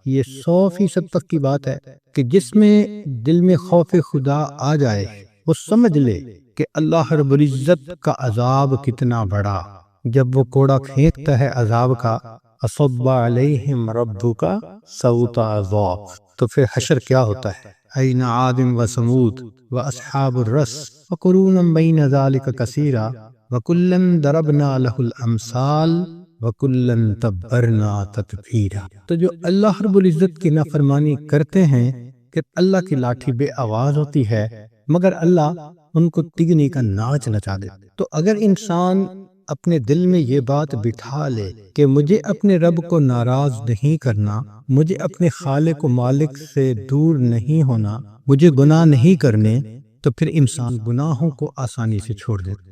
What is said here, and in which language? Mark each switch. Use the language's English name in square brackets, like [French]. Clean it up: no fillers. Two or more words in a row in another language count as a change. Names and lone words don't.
[Urdu] یہ 100% تک کی بات ہے کہ جس میں دل میں خوف خدا آ جائے وہ سمجھ لے کہ اللہ رب العزت کا عذاب کتنا بڑا۔ جب وہ کوڑا پھینکتا ہے عذاب کا، [Arabic] اصب علیہم ربک صوت عذاب، [Urdu] تو پھر حشر کیا ہوتا ہے؟ [Arabic] این عاد و سمود و اصحاب الرس وقرون بین ذلک کثیرا وکلا ضربنا له الامثال وکلا تبرنا تتبیرا۔ [Urdu] تو جو اللہ رب العزت کی نافرمانی کرتے ہیں کہ اللہ کی لاٹھی بے آواز ہوتی ہے مگر اللہ ان کو تگنی کا ناچ نچا دیتے۔ تو اگر انسان اپنے دل میں یہ بات بٹھا لے کہ مجھے اپنے رب کو ناراض نہیں کرنا، مجھے اپنے خالق و مالک سے دور نہیں ہونا، مجھے گناہ نہیں کرنے، تو پھر انسان گناہوں کو آسانی سے چھوڑ دیتا۔